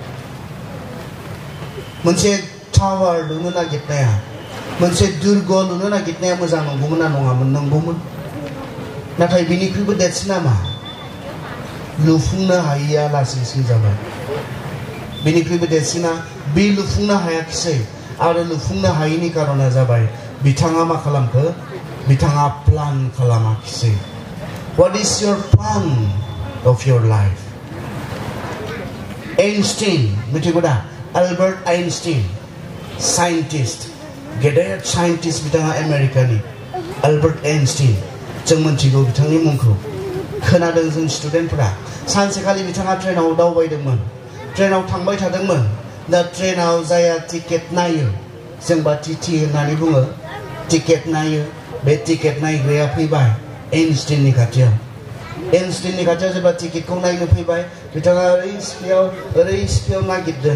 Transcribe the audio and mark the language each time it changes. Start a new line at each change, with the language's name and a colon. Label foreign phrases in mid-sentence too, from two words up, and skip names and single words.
Bodo: मोनसे टावार लुनो नागिरनाया मोनसे दुर्ग लुनो नागिरनाया मोजां नंगौमोन ना नङामोन नंगौमोन नाथाय बिनिख्रुइबो देरसिना मा लुफुंनो हायैया लासैसिन जाबाय बिनिख्रुइबो देरसिना बे लुफुंनो हायाखिसै आरो लुफुंनो हायैनि कारना जाबाय बिथाङा मा खालामखो बिथाङा प्लान खालामाखिसै
English: What is your plan of your life?
Bodo: Einstein मिथिगौ दा Albert Einstein साइन्टिस्ट गेदेर साइन्टिस्ट बिथाङा आमेरिकानि Albert Einstein जों मिथिगौ बिथांनि मुंखौ खोनादों जों स्टुडेन्टफोरा सानसेखालि बिथाङा ट्रेनाव दावबायदोंमोन ट्रेनाव थांबाय थादोंमोन दा ट्रेनाव जाया टिकेट नायो जोंबा टिटि होननानै बुङो टिकेट नायो बे टिकेट नायग्राया फैबाय आइनस्टाइननि खाथियाव जेब्ला टिकेटखौ नायनो फैबाय बिथाङा ओरै सिफियाव नागिरदों